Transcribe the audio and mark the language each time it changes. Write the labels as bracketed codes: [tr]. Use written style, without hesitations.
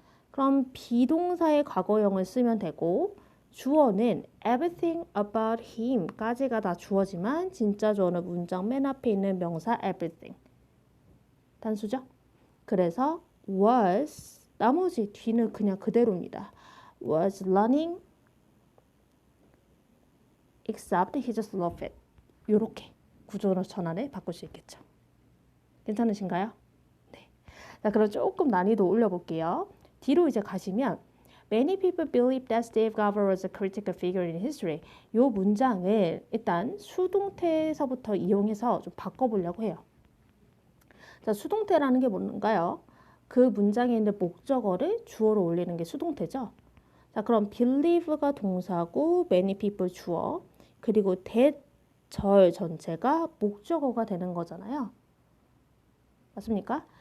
[ko] 그럼 비동사의 과거형을 쓰면 되고 주어는 everything about him까지가 다 주어지만 진짜 주어는 문장 맨 앞에 있는 명사 everything. 단수죠? 그래서 was, 나머지 뒤는 그냥 그대로입니다. [en] was learning except he just loved it. [ko] 이렇게 구조 전환을 바꿀 수 있겠죠. 괜찮으신가요? 네. 자, 그럼 조금 난이도 올려볼게요. 뒤로 이제 가시면 [en] Many people believe that Steve Garber was a critical figure in history. [ko] 이 문장을 일단 수동태에서부터 이용해서 좀 바꿔보려고 해요. 자, 수동태라는 게 뭔가요? 그 문장에 있는 목적어를 주어로 올리는 게 수동태죠. 자, 그럼 believe가 동사고 many people 주어, 그리고 that 절 전체가 목적어가 되는 거잖아요. 맞습니까?